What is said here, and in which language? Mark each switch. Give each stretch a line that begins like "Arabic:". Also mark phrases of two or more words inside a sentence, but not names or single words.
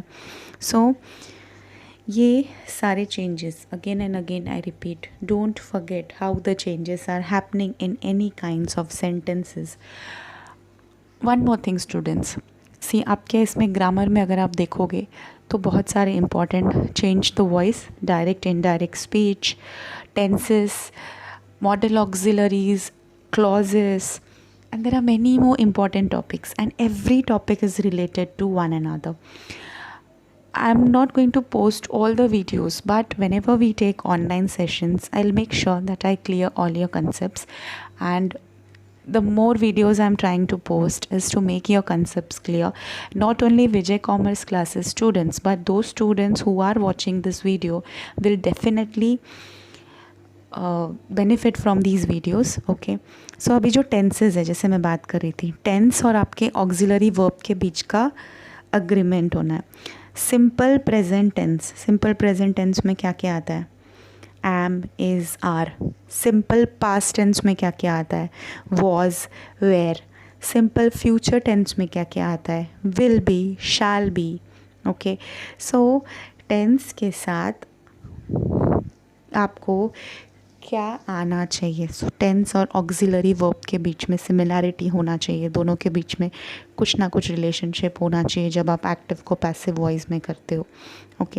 English: So
Hindi: ये सारे
English: changes again and again I repeat, Don't forget how the changes are happening in any kinds of sentences. One more thing students, see
Hindi: आपके इसमें
English: grammar
Hindi: में अगर आप देखोगे तो बहुत सारे
English: important change the voice, direct indirect speech, tenses, modal auxiliaries, clauses, and there are many more important topics and every topic is related to one another. I'm not going to post all the videos, but whenever we take online sessions, I'll make sure that I clear all your concepts, and the more videos I'm trying to post is to make your concepts clear. Not only Vijay Commerce classes students, but those students who are watching this video will definitely benefit from these videos, okay.
Hindi: So अभी जो tenses है, जैसे मैं बात कर रही थी, tense और आपके
English: auxiliary verb
Hindi: के बीच का agreement होना है।
English: Simple present tense, simple present tense
Hindi: में क्या क्या आता है,
English: am, is, are. simple past tense
Hindi: में क्या क्या आता है,
English: was, were. simple future tense
Hindi: में क्या क्या आता है,
English: will be, shall be, ओके। so tense
Hindi: के साथ आपको क्या आना चाहिए,
English: so tense
Hindi: और
English: auxiliary verb
Hindi: के बीच में सिमिलैरिटी होना चाहिए, दोनों के बीच में कुछ ना कुछ रिलेशनशिप होना चाहिए जब आप एक्टिव को
English: passive voice
Hindi: में करते हो, ओके।